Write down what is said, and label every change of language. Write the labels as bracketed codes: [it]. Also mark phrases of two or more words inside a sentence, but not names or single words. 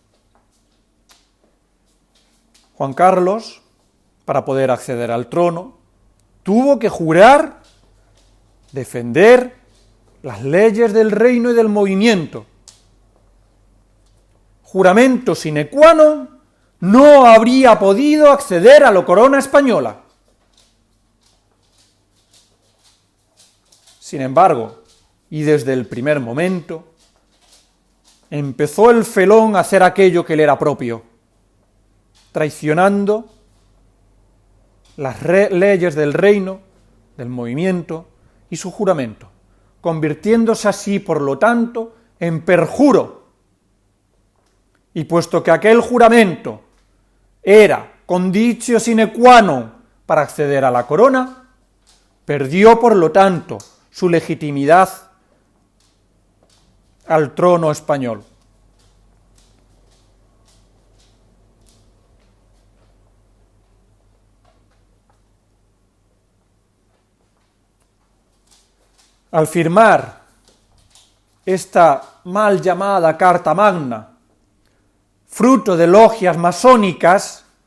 [es] Juan Carlos, para poder acceder al trono, tuvo que jurar defender las leyes del reino y del movimiento. [la] Juramento sine qua non, [es] no habría podido acceder a la corona española. Sin embargo, y desde el primer momento, empezó el felón a hacer aquello que le era propio, traicionando las leyes del reino, del movimiento y su juramento, convirtiéndose así, por lo tanto, en perjuro. Y puesto que aquel juramento era [la] conditio sine qua non [es] para acceder a la corona, perdió, por lo tanto, su legitimidad al trono español. Al firmar esta mal llamada Carta Magna, fruto de logias masónicas,